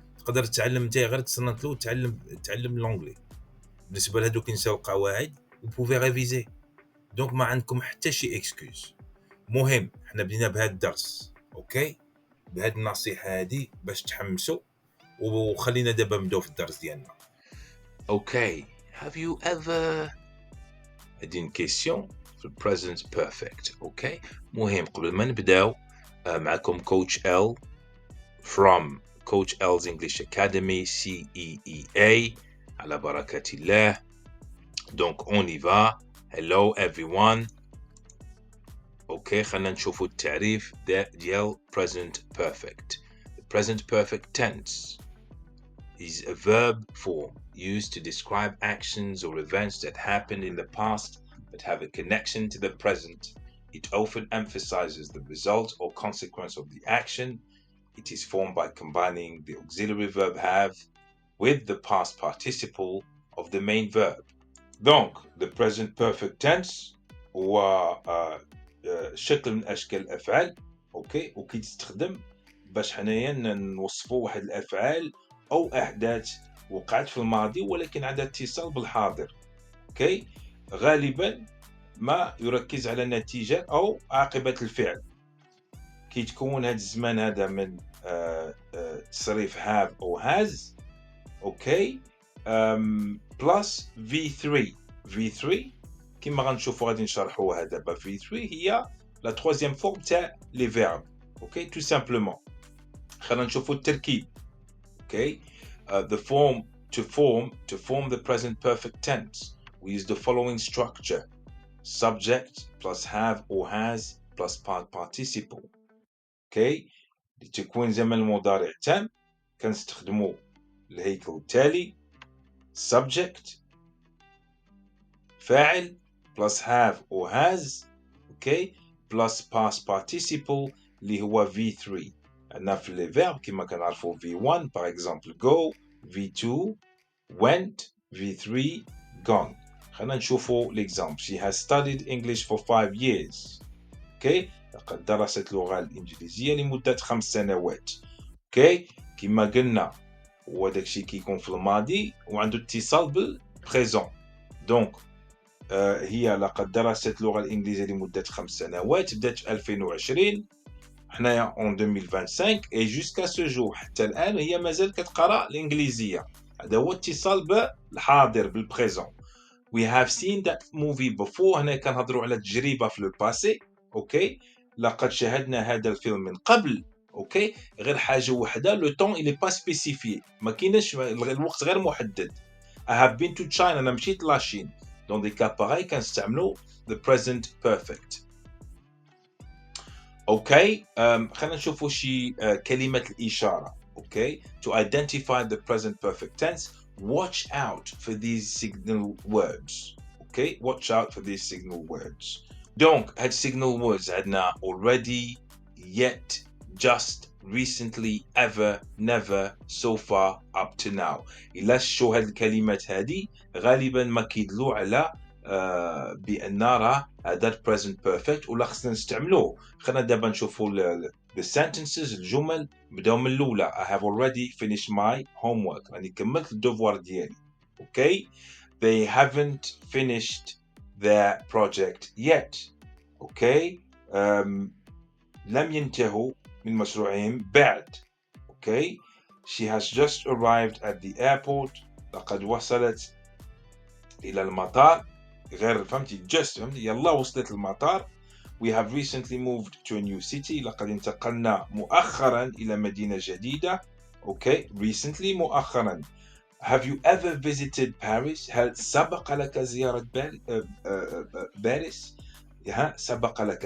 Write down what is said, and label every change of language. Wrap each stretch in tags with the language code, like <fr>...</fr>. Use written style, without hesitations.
<ar>تقدر تتعلم انت غير تصنت له تعلم لونجلي. بالنسبه لهادوك ينساو القواعد وبوفي ريفيزي، دونك ما عندكم حتى شي اكسكيوز. مهم حنا بدينا بهذا الدرس، اوكي، بهذه النصيحه هذه باش تحمسوا، وخلينا دابا نبداو في الدرس ديالنا. اوكي،</ar> <en>have you ever</en> <ar>هذه</ar> <fr>une question</fr> <ar>في present perfect. اوكي، مهم قبل ما نبداو معكم كوتش ال from Coach L's English Academy CEEA. على بركة الله.</ar> <fr>donc on y va.</fr> <en>hello everyone.</en> <ar>اوكي، خلينا نشوفوا التعريف ديال present perfect.</ar> <en>The present perfect tense is a verb form used to describe actions or events that happened in the past but have a connection to the present. It often emphasizes the result or consequence of the action. It is formed by combining the auxiliary verb have with the past participle of the main verb.</en> <ar>Donc,</ar> <en>the present perfect tense</en> <ar>هو شكل من اشكال الافعال، اوكي، وكيتستخدم باش حنايا نوصفوا واحد الافعال او احداث وقعت في الماضي ولكن عندها اتصال بالحاضر، اوكي. غالبا ما يركز على نتيجه او عاقبه الفعل. كيتكون هذا الزمان هذا من</ar> <en>تصريف have or has.</en> <ar>اوكي بلس V3. V3 كما غنشوفوا غادي نشرحوها دابا. V3 هي لا ترويزيام فورم تاع لي فيرب. اوكي تو سامبلومون خلينا نشوفوا التركيب.</ar> <en>Okay the form to form the present perfect tense we use the following structure: subject plus have or has plus participle.</en> <ar>اوكي لتكوين زمن المضارع تام كنستخدموا الهيكل التالي: subject فاعل plus have or has اوكي plus past participle اللي هو V3. عندنا في لي فيرب كما كنعرفوا V1 par exemple go, V2 went, V3 gone. خلينا نشوفوا l'exemple.</ar> <en>She has studied English for 5 years.</en> <ar>اوكي لقد درست اللغة الإنجليزية لمدة 5 سنوات. اوكي كما قلنا وداك الشيء كيكون في الماضي وعنده اتصال بالبريزون. دونك هي لقد درست اللغة الإنجليزية لمدة 5 سنوات، بدات في 2020 حنايا</ar> <fr>en 2025 et jusqu'à ce jour</fr> <ar>حتى الآن هي مازال كتقرا الإنجليزية. هذا هو اتصال بالحاضر بالبريزون.</ar> <en>We have seen that movie before.</en> <ar>هنا كنهضروا على تجربة في لو باسي. اوكي لقد شاهدنا هذا الفيلم من قبل. اوكي غير حاجة وحدة لو طون إلي با سبيسيفي، ما كايناش الوقت غير محدد.</ar> <en>I have been to China.</en> <ar>أنا مشيت لاشين.</ar> <fr>Dans des cas pareils</fr> <ar>كنستعملوا</ar> <en>the present perfect.</en> <ar>اوكي خلينا نشوفوا شي كلمة الإشارة.</ar> <en>Okay to identify the present perfect tense watch out for these signal words. Okay watch out for these signal words. Donc هاد signal words عندنا already, yet, just, recently, ever, never, so far, up to now.</en> <ar>إلا شو هاد الكلمات هادي غالبا ما كيدلوا على بأن راه هذا present perfect ولا خصنا نستعملوه. خلينا دابا نشوفوا the sentences الجمل بداو من الأولى.</ar> <en>I have already finished my homework.</en> <ar>راني كملت الدوفوار ديالي.</ar> <en>Okay they haven't finished their project yet.</en> <ar>Okay لم ينتهوا من مشروعهم بعد.</ar> <en>Okay she has just arrived at the airport.</en> <ar>لقد وصلت إلى المطار. غير فهمتي just فهمتي يلا وصلت المطار.</ar> <en>We have recently moved to a new city.</en> <ar>لقد انتقلنا مؤخرا إلى مدينة جديدة.</ar> <en>Okay recently مؤخرا. Have you ever visited Paris?</en> <ar>هل سبق لك زيارة باريس؟ سبق لك.</ar>